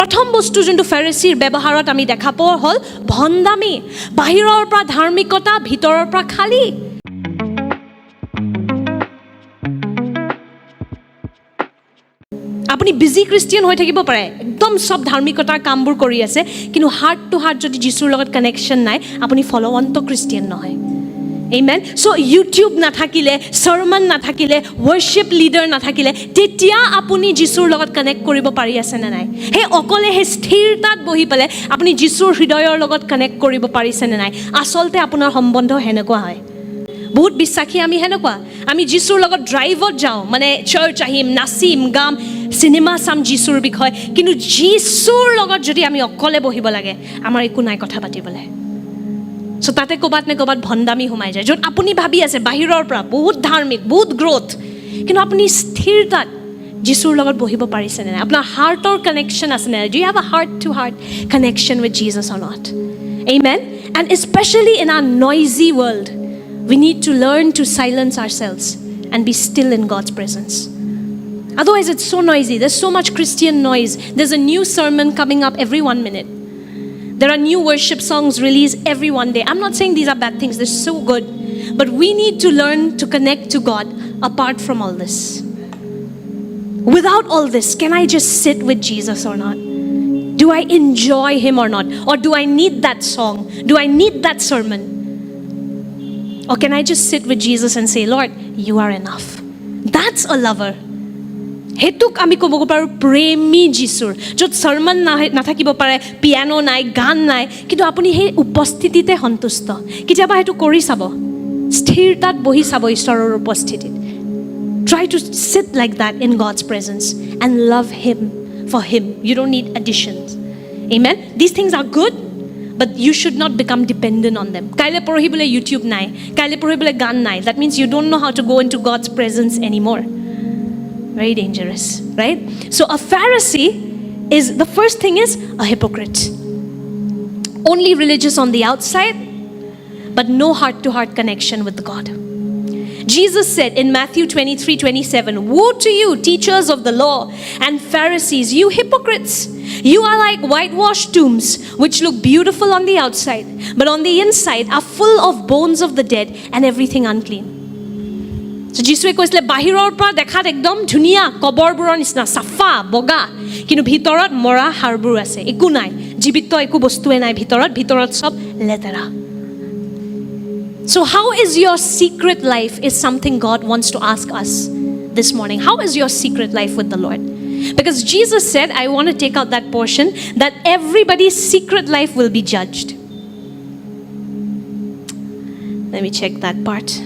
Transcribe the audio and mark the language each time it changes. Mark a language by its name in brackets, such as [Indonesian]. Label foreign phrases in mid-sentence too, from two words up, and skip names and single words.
[Assamese] প্ৰথম বস্তু যোনটো ফেৰিছিৰ ব্যৱহাৰত আমি দেখা পোৱা হ'ল ভণ্ডামি বাহিৰৰ পৰা ধাৰ্মিকতা ভিতৰৰ পৰা খালী আপুনি [English] busy Christian [Assamese] হৈ থাকিব পাৰে একদম সব ধাৰ্মিকতাৰ কামবোৰ কৰি আছে কিন্তু [English] heart to heart [Assamese] যদি যিশুৰ লগত কানেকশ্যন নাই আপুনি ফলোৱন্ত খ্ৰীষ্টিয়ান নহয় Amen. So YouTube নাথাকিলে sermon নাথাকিলে [English] worship leader [Assamese] নাথাকিলে তেতিয়া আপুনি যিশুৰ লগত কানেক্ট কৰিব পাৰি আছে না নাই হে অকলে হে স্থিৰতাত বহি পেলে আপুনি যিশুৰ হৃদয়ৰ লগত কানেক্ট কৰিব পাৰিছে না নাই আসলতে আপোনাৰ সম্বন্ধ হেনেকুৱা হয় বহুত বিশ্বাসী আমি হেনেকুৱা আমি যিশুৰ লগত ড্ৰাইভত যাওঁ মানে চাৰ্চ আহিম নাচিম গাম সিনেমা চাম যিশুৰ বিষয় কিন্তু যিশুৰ লগত যদি আমি অকলে বহিব লাগে আমাৰ একো নাই কথা পাতিবলৈ So তাতে কোবাত নে কোবাত ভণ্ডামি সোমাই যায় য'ত আপুনি ভাবি আছে বাহিৰৰ পৰা বহুত ধাৰ্মিক বহুত গ্ৰোথ কিন্তু আপুনি স্থিৰতাত যিশুৰ লগত বহিব পাৰিছে নে নাই আপোনাৰ হাৰ্টৰ কানেকশ্যন আছে নে [English] do you have a heart to heart connection with Jesus or not Amen and especially in our noisy world we need to learn to silence ourselves and be still in God's presence otherwise it's so noisy there's so much Christian noise there's a new sermon coming up every 1 minute There are new worship songs released every one day. I'm not saying these are bad things. They're so good. But we need to learn to connect to God apart from all this. Without all this, can I just sit with Jesus or not? Do I enjoy Him or not? Or do I need that song? Do I need that sermon? Or can I just sit with Jesus and say, Lord, you are enough. That's a lover. [Assamese] হেতুক আমি ক'ব পাৰোঁ প্ৰেমী যিশুৰ য'ত চৰ্মন নাথাকিব পাৰে পিয়ানো নাই গান নাই কিন্তু আপুনি সেই উপস্থিতিতে সন্তুষ্ট কেতিয়াবা সেইটো কৰি চাব স্থিৰতাত বহি চাব ঈশ্বৰৰ উপস্থিতিত [English] try to sit like that in God's presence and love Him for Him you don't need additions amen these things are good but you should not become dependent on them [Assamese] কাইলে পঢ়িবলৈ YouTube নাই কাইলে পঢ়িবলৈ গান নাই [English] that means you don't know how to go into God's presence anymore Very dangerous, right? So a Pharisee is, the first thing is a hypocrite. Only religious on the outside, but no heart-to-heart connection with God. Jesus said in Matthew 23:27, Woe to you, teachers of the law and Pharisees, you hypocrites! You are like whitewashed tombs, which look beautiful on the outside, but on the inside are full of bones of the dead and everything unclean. [Assamese] So যিশুৱে কৈছিলে বাহিৰৰ পৰা দেখাত একদম ধুনীয়া কবৰবোৰৰ নিচিনা চাফা বগা কিন্তু ভিতৰত মৰা হাড়বোৰ আছে একো নাই জীৱিত একো বস্তুৱে নাই ভিতৰত সব লেতেৰা [English] So how is your secret life is something God wants to ask us this morning. How is your secret life with the Lord? Because Jesus said, I want to take out that portion, that everybody's secret life will be judged. Let me check that part.